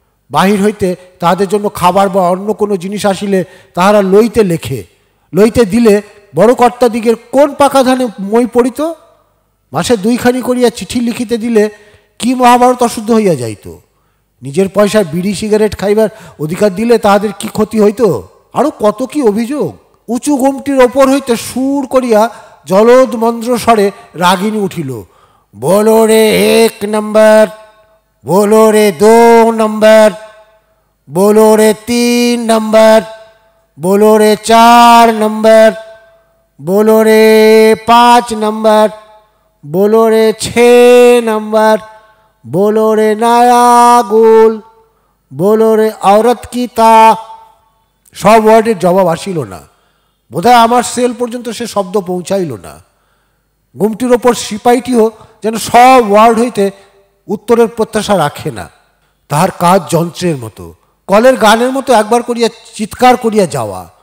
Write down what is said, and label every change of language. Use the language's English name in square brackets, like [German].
[Bangla] বাহির হইতে তাহাদের জন্য খাবার বা অন্য কোনো জিনিস আসিলে তাহারা লইতে লেখে, লইতে দিলে বড় কর্তাদিগের কোন পাকা ধানে মই পড়িত? মাসে 2খানি করিয়া চিঠি লিখিতে দিলে কি মহাভারত অশুদ্ধ হইয়া যাইত? নিজের পয়সায় বিড়ি সিগারেট খাইবার অধিকার দিলে তাহাদের কি ক্ষতি হইত? আরও কত কি অভিযোগ! উঁচু গুমটির ওপর হইতে সুর করিয়া জলদ মন্দ্র স্বরে রাগিনী উঠিল, [Hindi] बोलो रे 1 नंबर, बोलो रे 2 नंबर, बोलो रे 3 नंबर, बोलो रे 4 नंबर, बोलो रे 5 नंबर, बोलो रे 6 नंबर, बोलो रे नया गुल, बोलो रे औरत की ता। [Bangla] সব ওয়ার্ডের জবাব আসিল না, বোধহয় আমার সেল পর্যন্ত সে শব্দ পৌঁছাইল না। গুমটির ওপর সিপাহীটিও যেন সব ওয়ার্ড হইতে উত্তরের প্রত্যাশা রাখে না। তাহার কাজ যন্ত্রের মতো, কলের গানের মতো একবার করিয়া চিৎকার করিয়া যাওয়া।